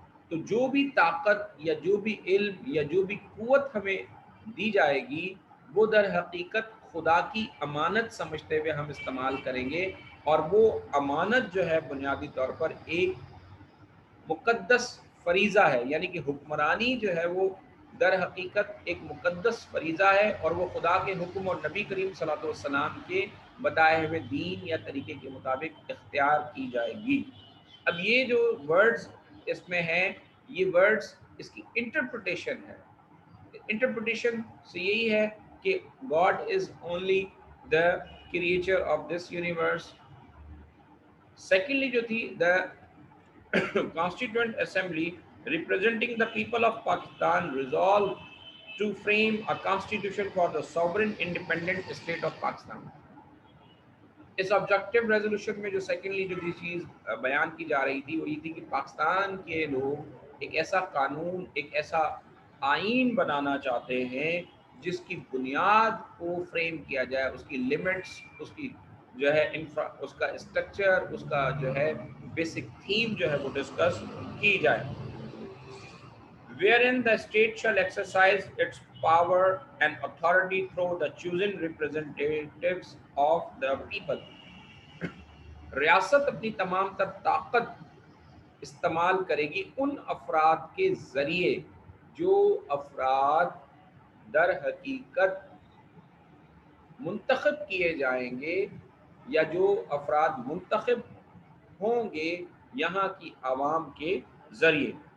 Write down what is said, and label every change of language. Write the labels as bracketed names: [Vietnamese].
[Urdu] تو جو بھی طاقت یا جو بھی علم یا جو بھی قوت ہمیں دی جائے گی وہ در حقیقت خدا کی امانت سمجھتے ہوئے ہم استعمال کریں گے، اور وہ امانت جو ہے بنیادی طور پر ایک مقدس فریضہ ہے، یعنی کہ حکمرانی جو ہے وہ در حقیقت ایک مقدس فریضہ ہے، اور وہ خدا کے حکم اور نبی کریم صلی اللہ علیہ وسلم کے بتائے ہوئے دین یا طریقے کے مطابق اختیار کی جائے گی. اب یہ جو ورڈز اس میں ہیں، یہ ورڈز اس کی انٹرپریٹیشن ہے. انٹرپریٹیشن سے یہی ہے کہ [English] God is only the creator of this universe. [Urdu] Secondly جو تھی [English] The Constituent Assembly representing the people of Pakistan resolved to frame a constitution for the sovereign independent state of Pakistan. [Urdu] اس objective resolution میں جو secondly جو چیز بیان کی جا رہی تھی وہ یہ تھی کہ پاکستان کے لوگ ایک ایسا قانون، ایک ایسا آئین بنانا چاہتے ہیں جس کی بنیاد کو فریم کیا جائے، اس کی لیمٹس، اس کی جو ہے اس کا اسٹرکچر، اس کا جو ہے بیسک تھیم جو ہے وہ ڈسکس کی جائے. [English] wherein the state shall exercise its power and authority through the chosen representatives of the people. [Urdu] ریاست اپنی تمام تر طاقت استعمال کرے گی ان افراد کے ذریعے جو افراد در حقیقت منتخب کیے جائیں گے، یا جو افراد منتخب ہوں گے یہاں کی عوام کے ذریعے.